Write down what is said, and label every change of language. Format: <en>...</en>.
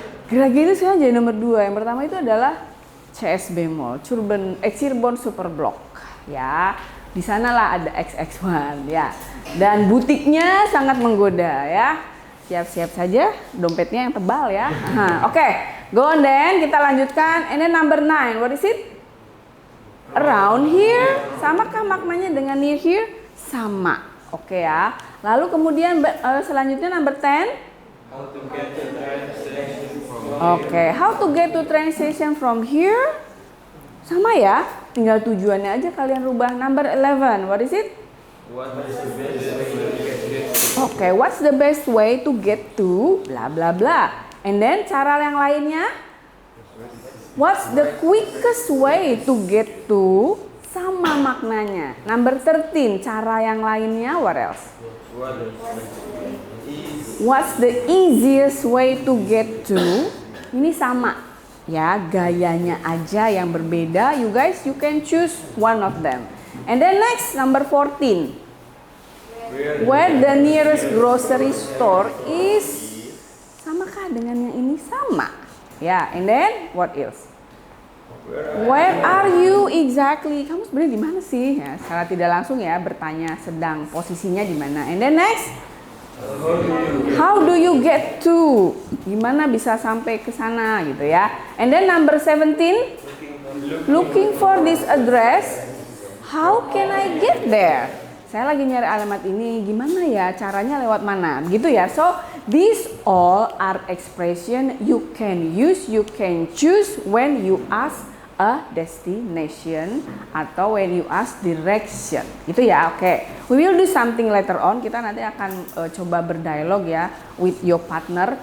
<id>Geragi itu sekarang jadi nomor 2. Yang pertama itu adalah CSB Mall, Cirebon Super Block. Ya, di sanalah ada XX1 ya. Dan butiknya sangat menggoda ya. Siap-siap saja dompetnya yang tebal ya.</id> <en>Oke, go on then</en> <id>kita lanjutkan.</id> <en>And then number 9, what is it? Around here.</en> <id>Samakah maknanya dengan</id> <en>near here?</en> <id>Sama. Oke ya. Lalu kemudian selanjutnya number 10.</id> <en>Oke, how to get to train station from here?</en> <id>Sama ya, tinggal tujuannya aja kalian rubah.</id> <en>Number 11, what is it? Oke, what's the best way to get to bla bla bla. And then</en> <id>cara yang lainnya?</id> <en>What's the quickest way to get to?</en> <id>Sama maknanya. Number 13, cara yang lainnya,</id> <en>what else? What's the easiest way to get to?</en> <id>Ini sama ya, gayanya aja yang berbeda.</id> <en>You guys, you can choose one of them. And then next, number 14. Where the nearest grocery store is?</en> <id>Samakah dengan yang ini? Sama. Ya,</id> <en>and then what else? Where are you exactly?</en> <id>Kamu sebenarnya di mana sih? Ya, secara tidak langsung ya bertanya sedang posisinya di mana.</id> <en>And then next, how do you get to?</en> <id>Gimana bisa sampai ke sana gitu ya.</id> <en>And then number 17, looking for this address. How can I get there?</en> <id>Saya lagi nyari alamat ini, gimana ya caranya lewat mana? Gitu ya.</id> <en>So, these all are expression you can use, you can choose when you ask a destination atau when you ask direction.</en> <id>Gitu ya.</id> <en>Oke. We will do something later on.</en> <id>Kita nanti akan coba berdialog ya</id> <en>with your partner.</en>